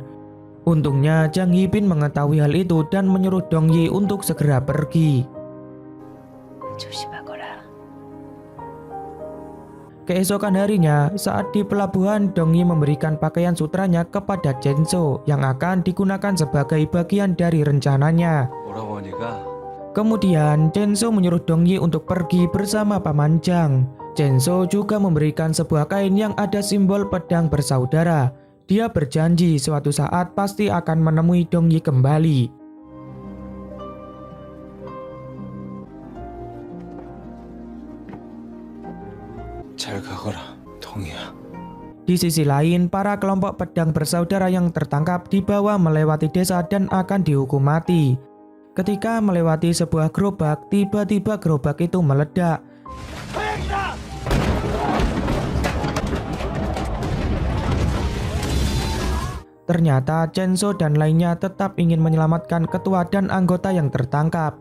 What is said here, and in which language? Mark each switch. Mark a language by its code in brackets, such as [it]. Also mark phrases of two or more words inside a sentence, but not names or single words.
[id] Untungnya Jang Hee-bin mengetahui hal itu dan menyuruh Dongyi untuk segera pergi. [ko] 조심하거라. [id] Keesokan harinya, saat di pelabuhan, Dongyi memberikan pakaian sutranya kepada Chenso yang akan digunakan sebagai bagian dari rencananya. [ko] 뭐라고 하니까 [id] Kemudian, Chenso menyuruh Dongyi untuk pergi bersama Paman Jang. Chenso juga memberikan sebuah kain yang ada simbol pedang bersaudara. Dia berjanji suatu saat pasti akan menemui Dongyi kembali. [ko] 잘 가거라, 동이야. [id] Di sisi lain, para kelompok pedang bersaudara yang tertangkap dibawa melewati desa dan akan dihukum mati. Ketika melewati sebuah gerobak, tiba-tiba gerobak itu meledak. Ternyata Chenso dan lainnya tetap ingin menyelamatkan ketua dan anggota yang tertangkap.